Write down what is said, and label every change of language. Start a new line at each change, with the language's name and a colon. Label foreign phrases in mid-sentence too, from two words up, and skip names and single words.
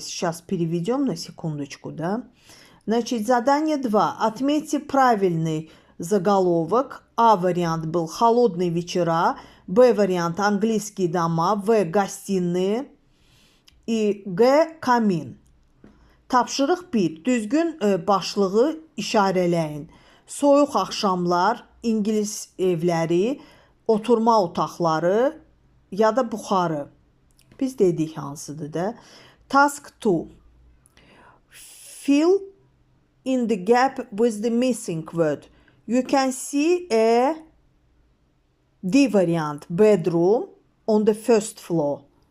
Russian: Сейчас переведем на секундочку, да? Значит, задание 2. Отметьте правильный заголовок. А вариант был холодные вечера. Б вариант английские дома. В гостиные. И G камин.
Azerbaijani: Tapşırıq 1. Düzgün başlığı işarələyin. Soyuq axşamlar, İngilis evləri, oturma otaqları ya da buxarı. Biz dedik hansıdır da.
English: Task 2. Fill in the gap with the missing word. You can see a D variant, bedroom on the first floor.